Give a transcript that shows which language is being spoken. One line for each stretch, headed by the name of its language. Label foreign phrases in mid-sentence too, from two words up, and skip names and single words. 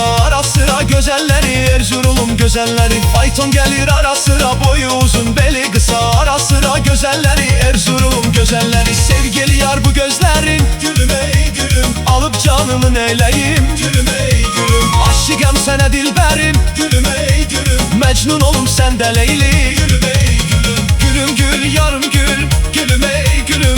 Turkish: Ara sıra güzelleri, Erzurum'un güzelleri. Fayton gelir ara sıra, boyu uzun beli kısa. Ara sıra güzelleri, Erzurum'un güzelleri. Sevgili yar bu gözlerin, gülüm ey gülüm, alıp canımı neyleyim, gülüm ey gülüm.
Azerbaijani: Aşıkam sənə dilbərim, gülüm ey gülüm, Mecnun olum səndə Leyli, gülüm ey gülüm.
Turkish: Gülüm gül, yarım gül, gülüm ey gülüm.